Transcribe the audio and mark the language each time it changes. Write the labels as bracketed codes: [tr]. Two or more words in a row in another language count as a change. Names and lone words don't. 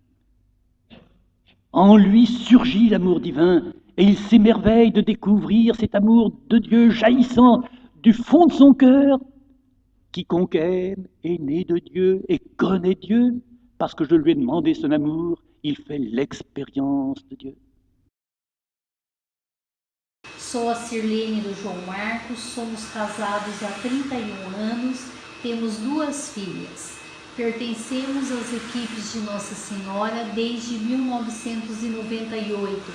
[fr] En lui surgit l'amour divin et il s'émerveille de découvrir cet amour de Dieu jaillissant du fond de son cœur. Quiconque aime est né de Dieu et connaît Dieu, parce que je lui ai demandé son amour, il fait l'expérience de Dieu. [pt] Sou a Sirlene do João Marcos, somos casados há 31 anos, temos 2 filhas. Pertencemos às equipes de Nossa Senhora desde 1998.